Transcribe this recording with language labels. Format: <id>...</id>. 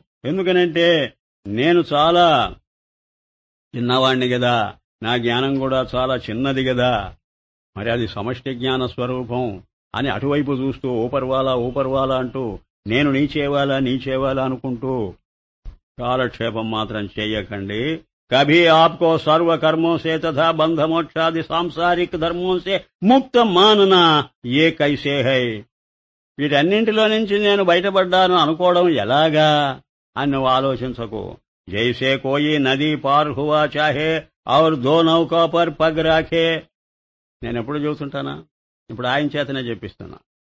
<te>ఎందుకనంటే నేను చాలా చిన్నవాణ్ణి కదా, నా జ్ఞానం కూడా చాలా చిన్నది కదా, మరి అది సమష్టి జ్ఞాన స్వరూపం అని అటువైపు చూస్తూ</te> <hi>ఊపర్వాలా</hi> <te>అంటూ నేను</te> <hi>నీచేవాలా</hi> <te>అనుకుంటూ కాలక్షేపం మాత్రం చెయ్యకండి.</te> <hi>కభీ ఆప్కో సర్వ కర్మోं से तथा बंध मोक्षादि सांसारिक धर्मों से मुक्त मानना ये कैसे है.</hi> <te>వీటన్నింటిలో నుంచి నేను బయటపడ్డాను అనుకోవడం ఎలాగా అని నువ్వు ఆలోచించకు.</te> <hi>జైసే కోయి నదీ పార్ హువా చాహే ఔర్ దో నౌకా పర్ పగ్ రాఖే.</hi> <te>నేను ఎప్పుడు చూస్తుంటానా, ఇప్పుడు ఆయన చేతనే చెప్పిస్తున్నా.</te>